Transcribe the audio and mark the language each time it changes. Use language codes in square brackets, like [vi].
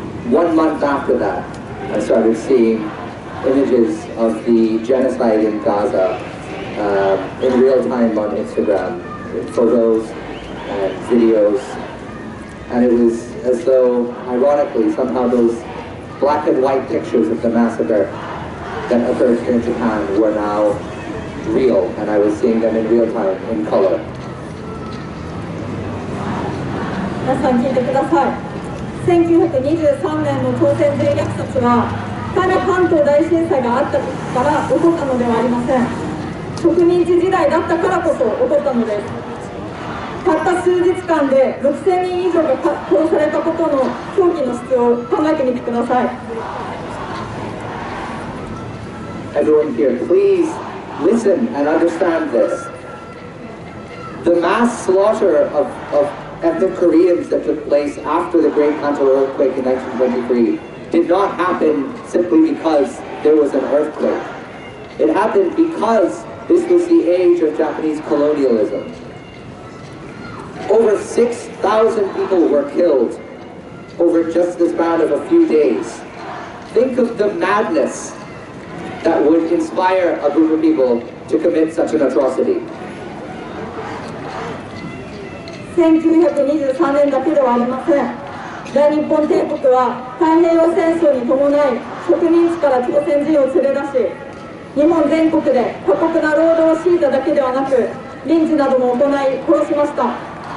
[en] 1 month after that, I started seeing images of the genocide in Gaza in real time on Instagram, photos and videos, and it was as though, ironically, somehow those black and white pictures of the massacre that occurred here in Japan were now real, and I was seeing them in real time, in color. [ja] 皆さん聞いてください。1923年の朝鮮人虐殺は対関東大震災があったから起こったのではありません。植民地時代だったからこそ起こったのです。たった数日間で6000人以上が殺されたことの狂気の質を考えてみてください。 [en] Everyone here, please listen and understand this. The mass slaughter of ethnic Koreans that took place after the Great Kanto earthquake in 1923 did not happen simply because there was an earthquake. It happened because this was the age of Japanese colonialism. Over 6,000 people were killed over just the span of a few days. Think of the madness that would inspire a group of people to commit such an atrocity. [ja] 1923年だけではありません。大日本帝国は太平洋戦争に伴い植民地から朝鮮人を連れ出し、日本全国で過酷な労働を強いただけではなく、リンチなども行い殺しました。